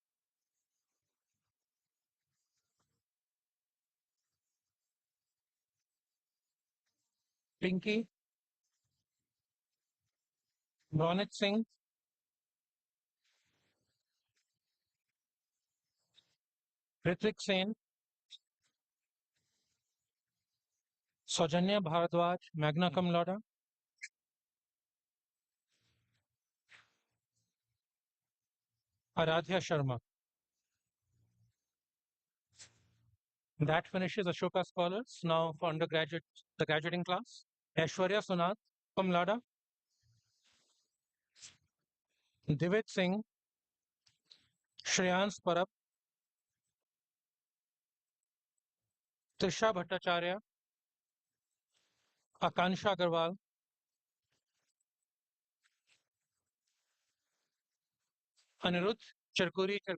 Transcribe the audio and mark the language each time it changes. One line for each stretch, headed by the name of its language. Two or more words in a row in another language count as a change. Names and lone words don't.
English: Pinky. Ronit Singh. Ritvik Sen. Saujanya Bharadwaj,
Latin: magna cum laude.
English: Aradhya Sharma. That finishes Ashoka Scholars. Now for undergraduate, the graduating class. Aishwarya Sunath,
Latin: cum laude.
English: Divit Singh. Shreyans Parab. Trisha Bhattacharya. Akansha Agarwal. Anirudh Charkuri.